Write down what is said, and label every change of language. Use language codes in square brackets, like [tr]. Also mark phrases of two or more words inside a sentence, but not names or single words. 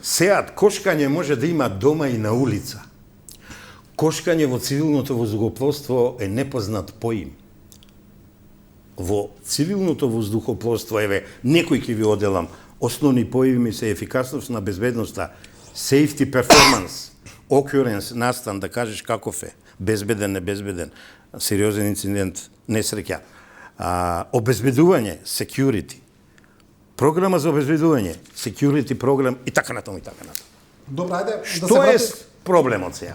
[mk] Сега, кошкање може да има дома и на улица. Кошкање во цивилното воздухопловство е непознат поим. Во цивилното воздухопловство, еве, некој ќе ви оделам, основни поими се ефикасност на безбедноста, [en] safety performance, occurrence, [mk] настан, да кажеш каков е, безбеден, небезбеден, сериозен инцидент, несреќа, обезбедување, security, програма за обезбедување, security програм и така натаму и така натаму. Добро, ајде што е проблемот сега?